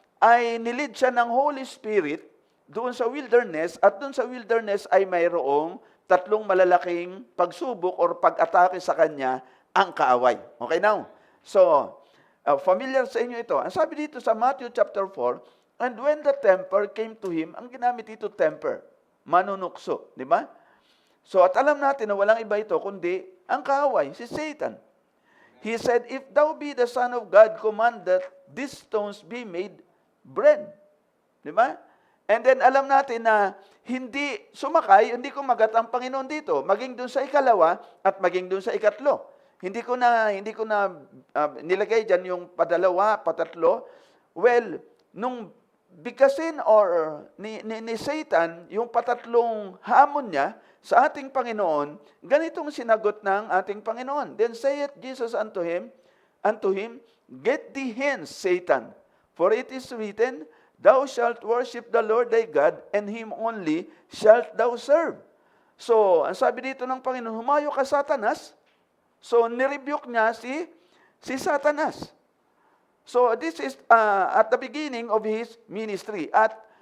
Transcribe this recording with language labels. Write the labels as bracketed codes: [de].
[tl] Ay nilid siya ng Holy Spirit doon sa wilderness, at doon sa wilderness ay mayroong 3 malalaking pagsubok or pag-atake sa kanya ang kaaway. Okay, now? So, familiar sa inyo ito. Ang sabi dito sa Matthew chapter 4, [en] "And when the tempter came to him," [tl] ang ginamit dito temper, manunukso, di ba? So, at alam natin na walang iba ito kundi ang kaaway, si Satan. [en] He said, "If thou be the Son of God, command that these stones be made bread." [tl] Di ba? And then alam natin na hindi kumagat ang Panginoon dito, maging doon sa ikalawa at maging doon sa ikatlo. Hindi ko na nilagay diyan yung padalawa, patatlo. Well, nung bigkasin or ni Satan yung patatlong hamon niya sa ating Panginoon, ganitong sinagot ng ating Panginoon. [en] "Then saith Jesus unto him, Get thee hence, Satan, for it is written, Thou shalt worship the Lord thy God, and Him only shalt thou serve." [tl] So, ang sabi dito ng Panginoon, humayo ka, Satanas. So, nirebuke niya si Satanas. [en] So, this is at the beginning of his ministry. At